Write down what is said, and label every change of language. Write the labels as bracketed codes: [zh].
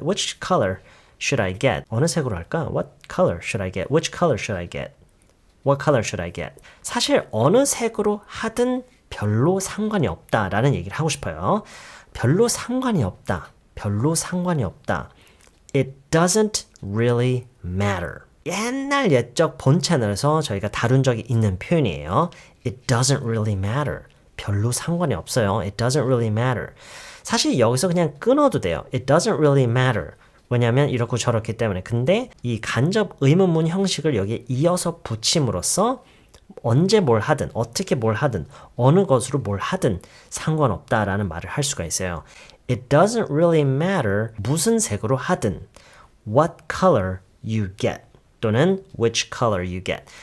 [en] Which color should I get? [ko] 어느 색으로 할까? [en] What color should I get? Which color should I get? What color should I get? [ko] 사실 어느 색으로 하든 별로 상관이 없다라는 얘기를 하고 싶어요. 별로 상관이 없다. 별로 상관이 없다. [en] It doesn't really matter. [ko] 옛날 옛적 본 채널에서 저희가 다룬 적이 있는 표현이에요. [en] It doesn't really matter. [ko] 별로 상관이 없어요. [en] It doesn't really matter. [ko] 사실 여기서 그냥 끊어도 돼요. [en] It doesn't really matter. [ko] 왜냐하면 이렇고 저렇기 때문에. 근데 이 간접 의문문 형식을 여기에 이어서 붙임으로써 언제 뭘 하든 어떻게 뭘 하든 어느 것으로 뭘 하든 상관없다라는 말을 할 수가 있어요. [en] It doesn't really matter [ko] 무슨 색으로 하든 [en] what color you get 또는 which color you get.